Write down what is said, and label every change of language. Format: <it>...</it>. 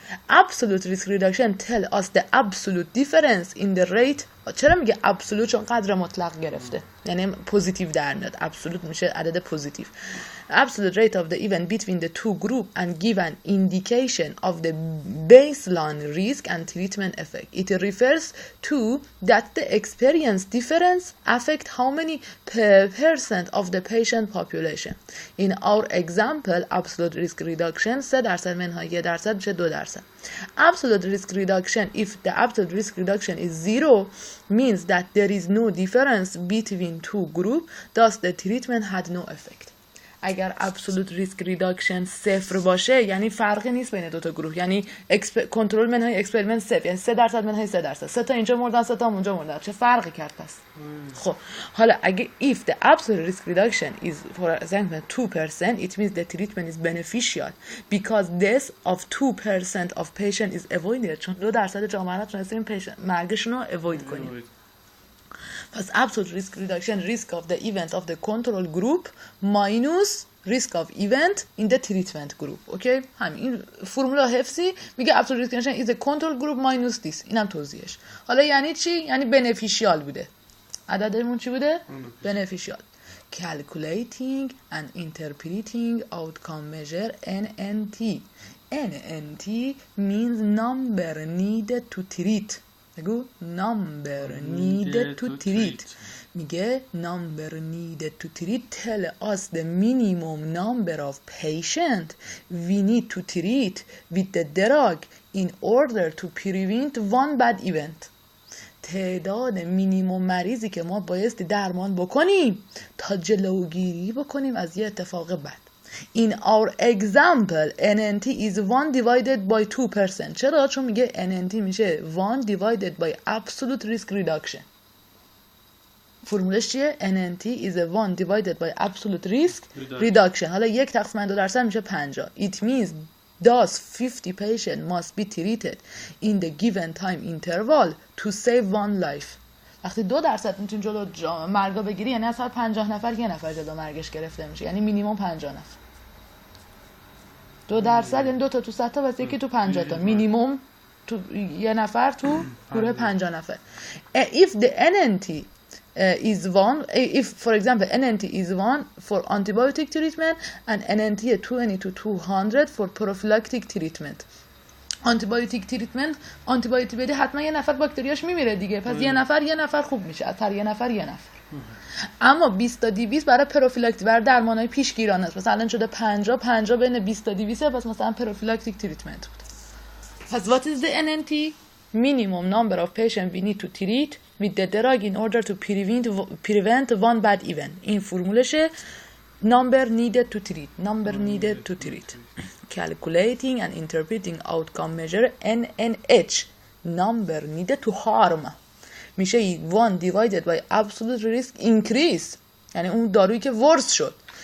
<en>absolute risk reduction tell us the absolute difference in the rate.</en> <fa>چرا میگه absolute؟ چون قدر مطلق گرفته، یعنی پوزیتیو در میاد. absolute میشه عدد پوزیتیو.</fa> <en>absolute rate of the event between the two group and give an indication of the baseline risk and treatment effect. It refers to that the experience difference affect how many percent of the patient population. In our example absolute risk reduction 3%</en> <fa>منهای</fa> <en>1% میشه 2%. absolute risk reduction if the absolute risk reduction is 0 means that there is no difference between two group, thus the treatment had no effect.</en> <fa>اگر absolute risk reduction 0 باشه یعنی فرقی نیست بین دو تا گروه، یعنی کنترل منهای اکسپریمنت 0، یعنی 3% منهای 3%، 3 تا اینجا مردن 3 تا اونجا مردن، چه فرقی کرد پس؟ خب حالا اگه</fa> <en>if the absolute risk reduction is for example 2% it means the treatment is beneficial because death of 2% of patient is avoided.</en> <fa>چون 2% جامعه را تونستیم مرگشون رو avoid کنیم. پس</fa> <en>absolute risk reduction risk of the event of the control group minus risk of event in the treatment group.</en> <fa>اوکی؟ همین فرمولا حفظی میگه</fa> <en>absolute risk reduction is a control group minus this.</en> <fa>اینم توضیحش. حالا یعنی چی؟ یعنی beneficial بوده. عددمون چی بوده؟ beneficial.</fa> <en>calculating and interpreting outcome measure NNT. NNT means number needed to treat.</en> <fa>بگو</fa> <en>number needed to treat.</en> <fa>میگه</fa> <en>number needed to treat tell us the minimum number of patient we need to treat with the drug in order to prevent one bad event.</en> <fa>تعداد مینیموم مریضی که ما بایستی درمان بکنیم تا جلوگیری بکنیم از یه اتفاق بد.</fa> <en>In our example NNT is 1 divided by 2%.</en> <fa>چرا؟ چون میگه</fa> <en>NNT</en> <fa>میشه</fa> <en>1 divided by absolute risk reduction.</en> <fa>فرمولش چیه؟</fa> <en>NNT is 1 divided by absolute risk reduction.</en> <fa>حالا 1 تقسیم 2% میشه 50.</fa> <en>It means thus 50 patient must be treated in the given time interval to save one life.</en> <fa>وقتی 2% میتونی جلو مرگا بگیری یعنی از هر 50 نفر یه نفر جلو مرگش گرفته میشه، یعنی مینیمم 50 نفر. 2% یعنی 2 تا تو 100 تا، بس یکی تو 50 تا، مینیمم تو یه نفر تو گروه 50 نفر.</fa> <en>If the NNT is one, if for example NNT is 1 for antibiotic treatment and NNT 20 to 200 for prophylactic treatment.</en> <fa>آنتیبیوتیک تریتمنت، آنتیبیوتیک بدی حتما یه نفر باکتریاش میمیره دیگه، پس یه نفر خوب میشه، از هر یه نفر. اما 20 تا 200 برای پروفیلاکتیک، برای درمانهای پیشگیرانه است. مثلا شده 50 بین 20 تا 200، پس مثلا پروفیلاکتیک تریتمنت بود. پس</fa> <en>what is the NNT? Minimum number of patients we need to treat with the drug in order to prevent one bad event.</en> <fa>این فرمولشه</fa> <en>number needed to treat. Calculating and interpreting outcome measure NNH, number needed to harm،</en> <fa>میشه</fa> <en>1 divided by absolute risk increase،</en> <fa>یعنی اون دارویی که ورس شد.</fa>